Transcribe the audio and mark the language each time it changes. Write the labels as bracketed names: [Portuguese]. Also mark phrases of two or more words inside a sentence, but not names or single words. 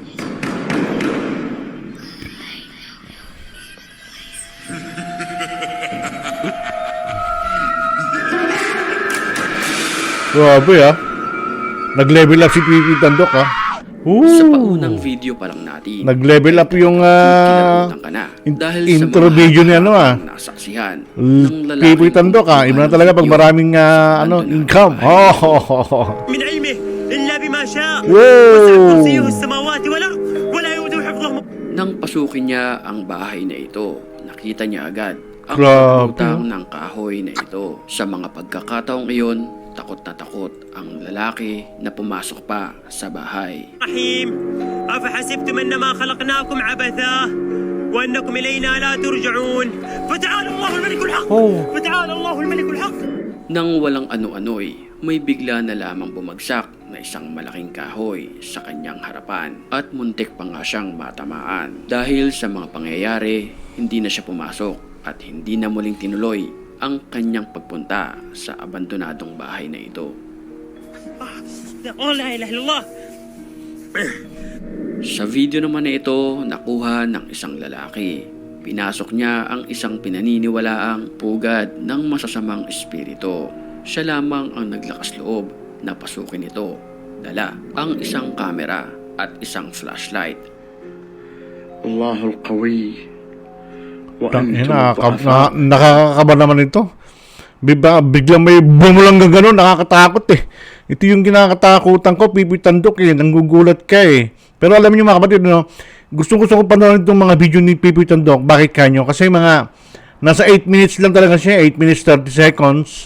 [Filipino] Grabe, ah. Nag-level up si Pipoy Tandok, ah. Sa paunang video pa lang natin, nag-level up yung kinabutan ka na dahil intro sa mga video niya, ano, nasaksihan ng lalaki. Pipoy Tandok, ah. Iba na talaga pag maraming income. [Arabic] من علمه إلا بما شاء [Filipino] Wow. [Arabic] وسع كرسيه السماوات والأرض ولا يؤوده حفظهما. [Filipino] Nang pasukin niya ang bahay na ito, nakita niya agad ang Grabe. pagkutang ng kahoy na ito. Sa mga pagkakataong iyon, takot na takot ang lalaki na pumasok pa sa bahay. [Arabic] رحيم أفحسبتم أنما خلقناكم عبثا وأنكم إلينا لا ترجعون فتعالى الله الملك الحق فتعالى الله الملك الحق. [Filipino] Nang walang ano-ano'y, may bigla na lamang bumagsak na isang malaking kahoy sa kanyang harapan at muntik pa nga siyang matamaan. Dahil sa mga pangyayari, hindi na siya pumasok at hindi na muling tinuloy ang kanyang pagpunta sa abandonadong bahay na ito. [Arabic] لا إله إلا الله. [Filipino] Sa video naman na ito, nakuha ng isang lalaki. Pinasok niya ang isang pinaniniwalaang pugad ng masasamang espiritu. Siya lamang ang naglakas loob na pasukin ito. Dala ang isang kamera at isang flashlight. [Arabic] الله القوي [Filipino] Tangina, [Arabic] وأنتم الضعفاء. [Filipino] nakakakaba naman ito. Biglang may bumulang gano'n, nakakatakot eh. Ito yung kinakatakutan ko, Pipoy Tandok eh. Nanggugulat ka eh. Pero alam niyo, mga kapatid, no, gusto ko panoorin itong mga video ni Pipoy Tandok. Bakit kanyo? Kasi mga nasa 8 minutes lang talaga siya, [English] 8 minutes 30 seconds.